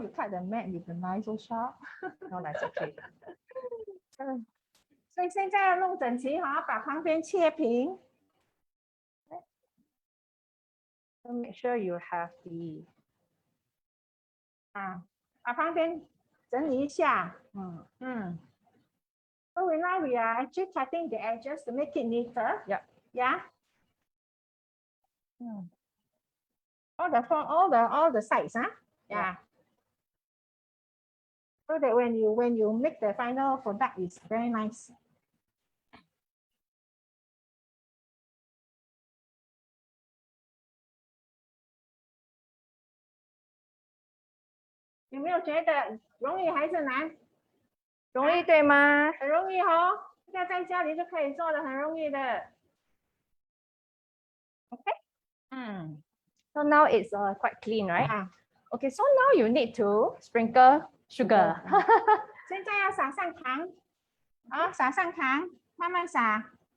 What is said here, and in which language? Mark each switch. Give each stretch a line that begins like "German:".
English: you cut the mat with the knife so sharp. no, that's okay.
Chinese: 所以现在要弄整齐哈，把旁边切平。
English: So make sure you have the
Chinese: 把旁边整理一下。
English: So now we are actually cutting the edges to make it neater. Yeah. Yeah. All the sides, huh? Yeah. So that when you make the final product, it's very nice.
Chinese: 有没有觉得容易还是难？容易对吗？很容易哦，这个在家里就可以做的，很容易的。
English: OK， So now it's quite clean, right? Okay, so now you need to sprinkle sugar.
Chinese: 现在要撒上糖，撒上糖，慢慢撒。